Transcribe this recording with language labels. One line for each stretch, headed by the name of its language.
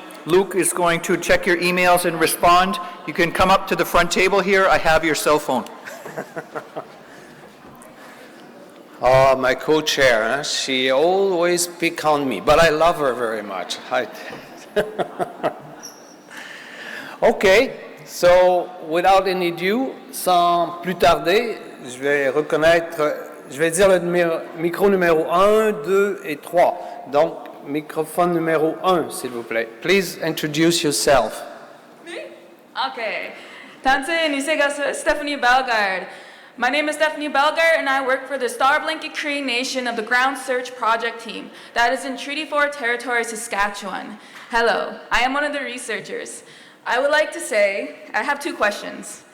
English: Luke is going to check your emails and respond. You can come up to the front table here. I have your cell phone. Oh, my co-chair, she always picks on me, but I love her very much. Okay, so without any ado,
French: sans plus tarder, je vais dire le micro numéro 1, 2 et 3. Donc, microphone numéro 1, s'il vous plaît.
English: Please introduce yourself. Me? Okay. Tanse Nisega Stephanie Bellegarde. My name is Stephanie Bellegarde, and I work for the Star Blanket Cree Nation of the Ground Search Project team that is in Treaty 4 Territory, Saskatchewan. Hello, I am one of the researchers. I would like to say, I have 2 questions.